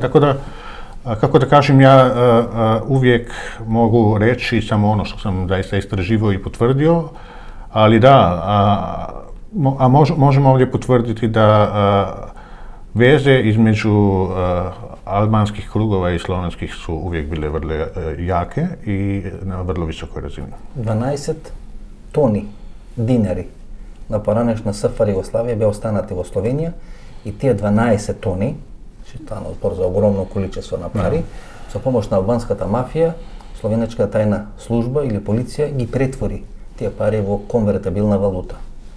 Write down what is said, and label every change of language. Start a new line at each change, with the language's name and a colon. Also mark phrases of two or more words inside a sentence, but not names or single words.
Croatian: Tako da, kako da kažem, ja uvijek mogu reći samo ono što sam zaista istraživao i potvrdio, ali da, možemo ovdje potvrditi da veze između albanskih krugova i slovenskih su uvijek bile vrlo jake i na vrlo visokoj razini.
Macedonian: 12 тони динари на поранешна СФР Југославија беа останати во Словенија и тие 12 тони, што стана збор за огромно количество на пари, со помош на албанската мафија, словенечката тајна служба или полиција ги претвори тие пари во конвертабилна валута.